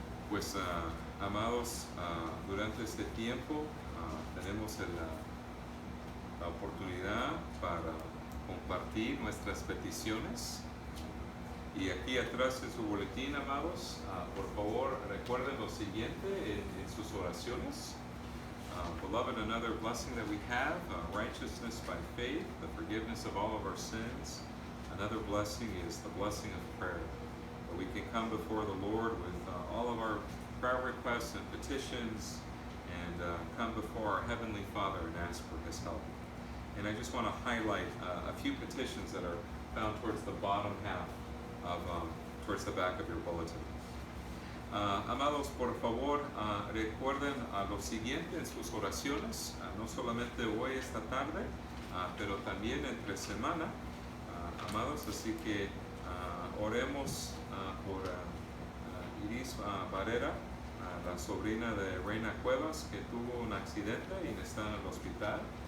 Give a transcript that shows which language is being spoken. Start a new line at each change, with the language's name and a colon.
Spanish: Pues, amados, durante este tiempo tenemos la oportunidad para compartir nuestras peticiones. Y aquí atrás de su boletín, amados, por favor recuerden lo siguiente en sus oraciones.
English: Beloved, another blessing that we have, righteousness by faith, the forgiveness of all of our sins. Another blessing is the blessing of prayer. We can come before the Lord with all of our prayer requests and petitions, and come before our Heavenly Father and ask for His help. And I just want to highlight a few petitions that are found towards the bottom half of, towards the back of your bulletin.
Spanish: Amados, por favor, recuerden lo siguiente en sus oraciones, no solamente hoy, esta tarde, pero también entre semana, amados, así que oremos por Iris Barrera, la sobrina de Reina Cuevas, que tuvo un accidente y está en el hospital.